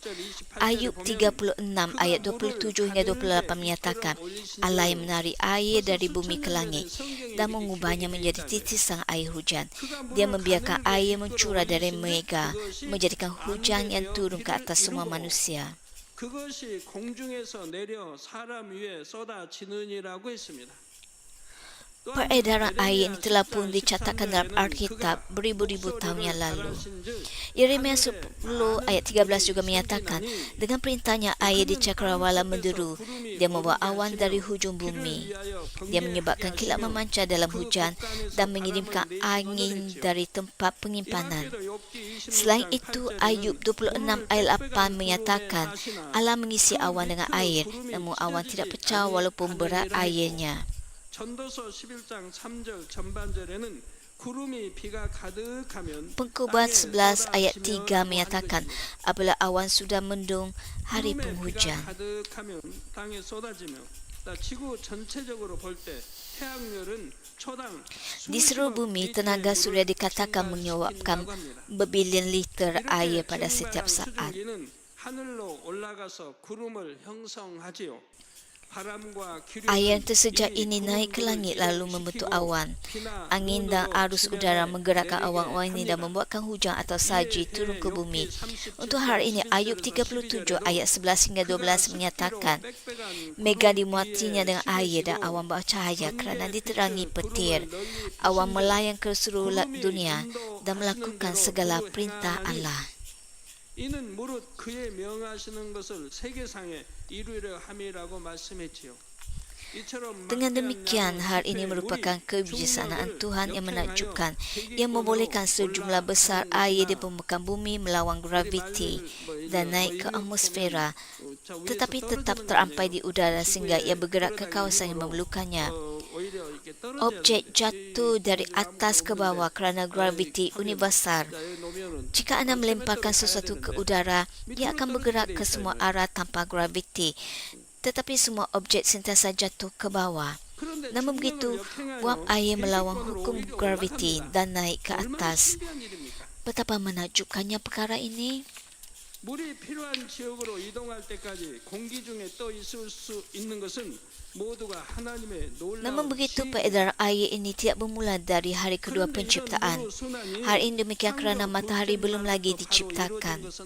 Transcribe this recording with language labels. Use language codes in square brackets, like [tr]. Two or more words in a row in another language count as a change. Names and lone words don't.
[ms] Ayub 36 ayat 27 hingga 28 menyatakan Allah yang menarik air dari bumi ke langit dan mengubahnya menjadi titisan air hujan. Dia membiarkan air mencurah dari mega, menjadikan hujan yang turun ke atas semua manusia. [ko] 그것이 공중에서 내려 사람 위에 쏟아지느니라고 했습니다. [ms] Peredaran air ini telah pun dicatatkan dalam Alkitab beribu-ribu tahun yang lalu. Yeremia 10 ayat 13 juga menyatakan, dengan perintahnya air di cakrawala menderu, dia membawa awan dari hujung bumi. Dia menyebabkan kilat memancar dalam hujan dan mengirimkan angin dari tempat penyimpanan. Selain itu, Ayub 26 ayat 8 menyatakan, Allah mengisi awan dengan air, namun awan tidak pecah walaupun berat airnya. [ko] 전도서 11장 3절 전반절에는 구름이 비가 가득하면 [ms] Pengkhotbah 11 ayat 3 menyatakan, apabila awan sudah mendung, hari penghujan. [ko] 가득하면 땅에 쏟아지며 지구 전체적으로 볼 때 태양열은 초당 [ms] Di seluruh bumi, tenaga surya dikatakan menyuapkan berbilion liter air pada setiap saat. [ko] 하늘로 올라가서 구름을 형성하지요. [ms] Air yang tersejat ini naik ke langit lalu membentuk awan. Angin dan arus udara menggerakkan awan-awan ini dan membuatkan hujan atau salji turun ke bumi. Untuk hari ini, Ayub 37 ayat 11 hingga 12 menyatakan, mega dimuatinya dengan air dan awan bawah cahaya kerana diterangi petir. Awan melayang ke seluruh dunia dan melakukan segala perintah Allah. [ko] 이는 무릇 그의 명하시는 것을 세계상에 이루려 함이라고 말씀했지요. [ms] Dengan demikian, hal ini merupakan kebijaksanaan Tuhan yang menakjubkan. Ia membolehkan sejumlah besar air di permukaan bumi melawan graviti dan naik ke atmosfera, tetapi tetap terampai di udara sehingga ia bergerak ke kawasan yang memerlukannya. Objek jatuh dari atas ke bawah kerana graviti universal. Jika anda melemparkan sesuatu ke udara, ia akan bergerak ke semua arah tanpa graviti. Tetapi semua objek sentiasa jatuh ke bawah. Namun begitu, uap air melawan hukum graviti dan naik ke atas. Betapa menakjubkannya perkara ini. [ko] 물이 필요한 지역으로 이동할 때까지 공기 중에 떠 있을 수 있는 것은 모두가 하나님의 놀라운 [ms] Namun begitu, peredaran air ini tidak bermula dari hari kedua penciptaan. Hal ini demikian kerana matahari belum lagi diciptakan.